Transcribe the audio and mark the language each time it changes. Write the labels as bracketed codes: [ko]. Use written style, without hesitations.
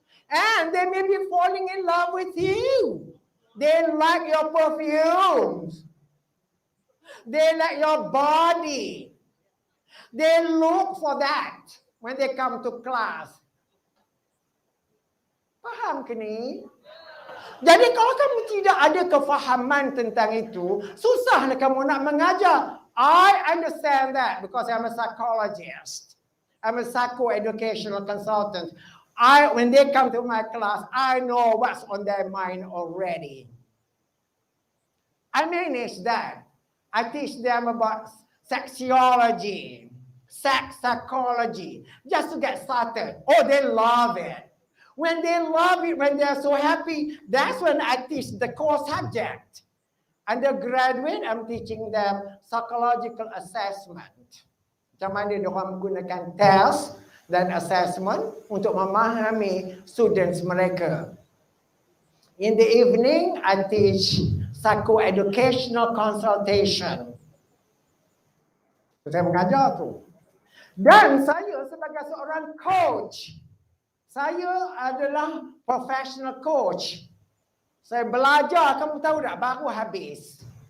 [en] And they may be falling in love with you. They like your perfumes. They like your body. They look for that when they come to class. [ms] Faham ke ni? Jadi kalau kamu tidak ada kefahaman tentang itu, susahlah kamu nak mengajar. [en] I understand that because I'm a psychologist. I'm a psycho-educational consultant. When they come to my class, I know what's on their mind already. I manage that. I teach them about sexology, sex psychology, just to get started. Oh, they love it. When they love it, when they're so happy, that's when I teach the core subject. Undergraduate, I'm teaching them psychological assessment. [ms] Macam mana mereka menggunakan test dan assessment untuk memahami students mereka. [en] In the evening, I teach psycho-educational consultation. [ms] Saya mengajar tu. Dan saya sebagai seorang coach, saya adalah professional coach. Saya belajar, kamu tahu tak, baru habis.